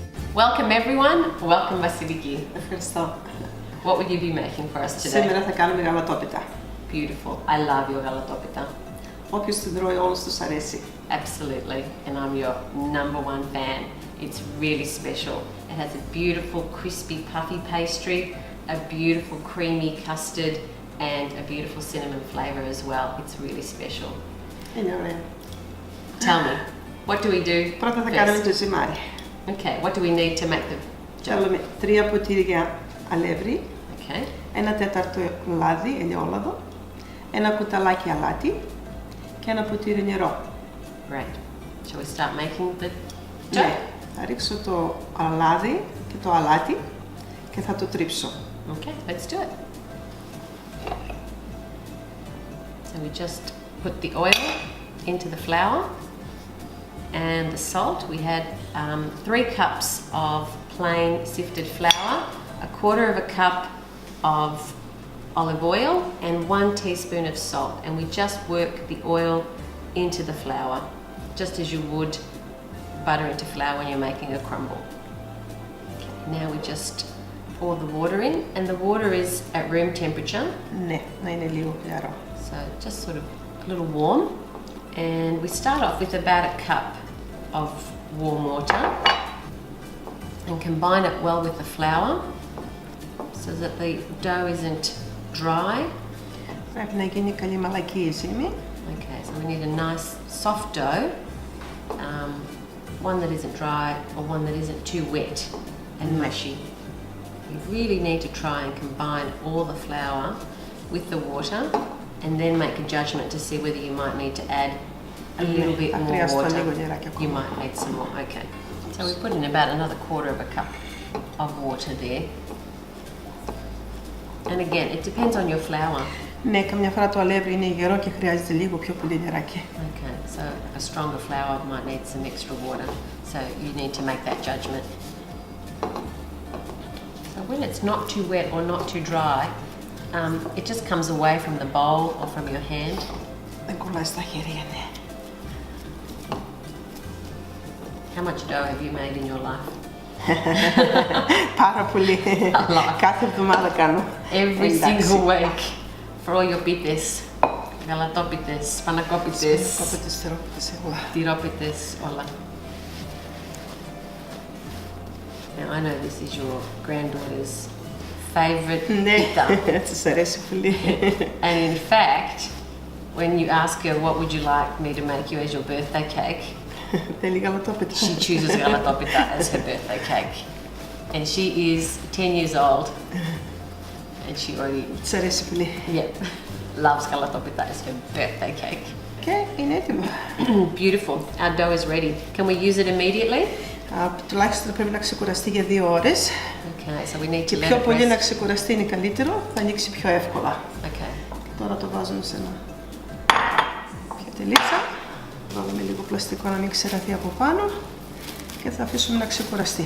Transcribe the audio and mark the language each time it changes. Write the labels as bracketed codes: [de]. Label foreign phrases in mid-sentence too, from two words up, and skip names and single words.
[en] Welcome everyone, welcome Vasiliki. [el] Ευχαριστώ. [en] What will you be making for us today? [el] Σήμερα θα κάνουμε γαλατόπιτα. [en] Beautiful. I love your Galatopita. [el] Όποιος την τρώει όλους τους αρέσει. [en] Absolutely, and I'm your #1 fan. It's really special. It has a beautiful crispy puffy pastry, a beautiful creamy custard and a beautiful cinnamon flavour as well. It's really special. [el] Είναι ωραία. [en] Tell me, what do we do? [el] Πρώτα θα κάνουμε το ζυμάρι. [en] Okay, what do we need to make the dough? [el] Θέλουμε 3 ποτήρια αλεύρι, [en] Okay. [el] 1/4 λάδι, ελαιόλαδο, 1 κουταλάκι αλάτι και 1 ποτήρι νερό. [en] Great. Shall we start making the dough? [el] Ναι, θα ρίξω το λάδι και το αλάτι και θα το τρίψω. [en] Okay, let's do it. So we just put the oil into the flour and the salt. We had 3 cups of plain sifted flour, 1/4 of a cup of olive oil and 1 teaspoon of salt, and we just work the oil into the flour just as you would butter into flour when you're making a crumble. Okay, now we just pour the water in, and the water is at room temperature. [el] Ναι, να είναι λίγο χλιαρό. [en] So just sort of a little warm, and we start off with about a cup of warm water and combine it well with the flour so that the dough isn't dry. [el] Πρέπει να γίνει καλή μαλακή η ζύμη. [en] Okay, so we need a nice soft dough, one that isn't dry or one that isn't too wet and mushy. You really need to try and combine all the flour with the water and then make a judgment to see whether you might need to add a little bit more water. You might need some more, okay. So we put in about another 1/4 of a cup of water there. And again, it depends on your flour. [el] Ναι, καμιά φορά το αλεύρι είναι γερό και χρειάζεται λίγο πιο πολύ νεράκι. [en] Okay, so a stronger flour might need some extra water. So you need to make that judgment. So when it's not too wet or not too dry, it just comes away from the bowl or from your hand. [el] Δεν κολλάει στα χέρια, ναι. [en] How much dough have you made in your life? [el] Πάρα πολύ. Κάθε εβδομάδα κάνω. [en] Every single week for all your [el] πίτες, γαλατόπιτες, πανακόπιτες, τυρόπιτες, [en] όλα. Now I know this is your granddaughter's favourite pita. [el] Της αρέσει πολύ. [en] And in fact, when you ask her what would you like me to make you as your birthday cake, [el] θέλει γαλατόπιτα. [en] she chooses Galatopita as her birthday cake. And she is 10 years old and she already [el] Της αρέσει πολύ. [en] loves Galatopita as her birthday cake. [el] Και είναι έτοιμο. [en] Beautiful. Our dough is ready. Can we use it immediately? [el] Τουλάχιστον πρέπει να ξεκουραστεί για 2 ώρες. [en] Okay, so we need to [el] Και [en] let [el] πιο [en] it [el] πολύ [en] rest. [el] να ξεκουραστεί είναι καλύτερο, θα ανοίξει πιο εύκολα. [en] Okay. [el] Και τώρα το βάζουμε σε ένα πιατελίτσα. Βάλουμε λίγο πλαστικό να μην ξεραθεί από πάνω και θα αφήσουμε να ξεκουραστεί.